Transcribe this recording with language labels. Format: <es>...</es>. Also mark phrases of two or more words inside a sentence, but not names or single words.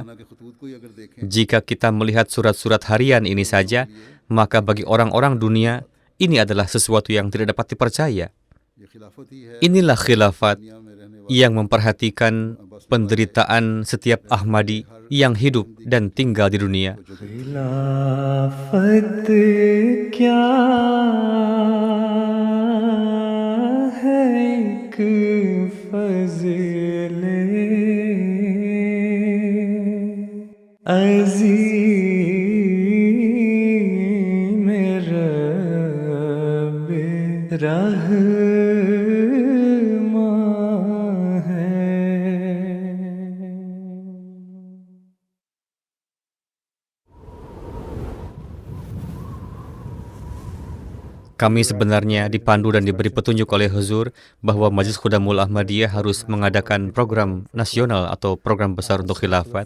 <id>Jika kita melihat surat-surat harian ini saja, maka bagi orang-orang dunia, ini adalah sesuatu yang tidak dapat dipercaya. Inilah khilafat yang memperhatikan penderitaan setiap Ahmadi yang hidup dan tinggal di dunia.</id> <ur>खिलाफत क्या है एक फज़ले अज़ीम रब रहमा है.</ur> <id>Kami sebenarnya dipandu dan diberi petunjuk oleh Huzur bahwa Majelis Khudamul Ahmadiyah harus mengadakan program nasional atau program besar untuk khilafat.</id>